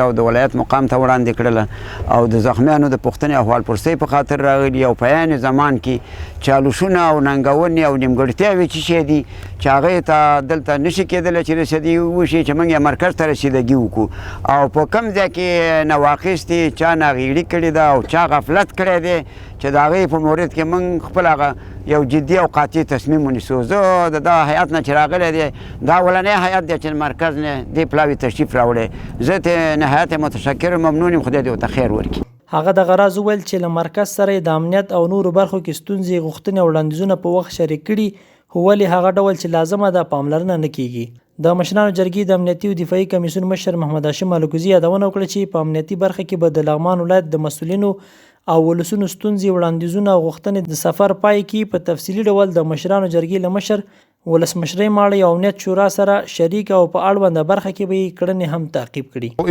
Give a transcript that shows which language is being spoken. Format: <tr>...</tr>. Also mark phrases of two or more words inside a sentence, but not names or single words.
<ps>او د ولایت مقام ته وړاندې کړله او د زخمیانو د پوښتنې احوال پرسۍ په خاطر راغلي او په عین زمان کې چالوشونه او ننګونې او نیمګړتیاوې چې شی دي چې هغې ته دلته نشي کېدلی چې رسېدګي وشي چې موږ یې مرکز ته رسېدګي وکړو او په کوم ځای کې نواقص دي چا ناغېړي کړې ده او چا غفلت کړی دی چې د هغې په مورد کې موږ خپل هغه یو جدي او قاطع تصمیم ونیسو. زه د دغه هیئت نه چې راغلی دی دا اولنی هیئت دی چې مرکز نه دې پلاوي تشریف راوړی. زه ترې نهایت متشکر او ممنون یم. خدای دې ورته خیر ورکړي. هغه د غراز وویل چې له مرکز سره د امنیت او نورو برخو کې ستونزې غوښتنې او وړاندیزونه په وخت شریک کړي خو ولې هغه ډول چې لازمه ده پاملرنه نه کیږي. د مشرانو جرګې د امنیتي او دفاعي کمیسیون مشر محمد هاشم الوګوزي یادونه وکړه چې په امنیتي برخه کې به د لغمان ولایت د مسؤلینو او ولسونو ستونزې وړاندیزونه او غوښتنې د سفر پای کې په تفصیلي ډول د مشرانو جرګې له مشر ولسمشرۍ ماړی او امنیت شورا سره شریک او په اړونده برخه کې به یې کړنې هم تعقیب کړي.</ps>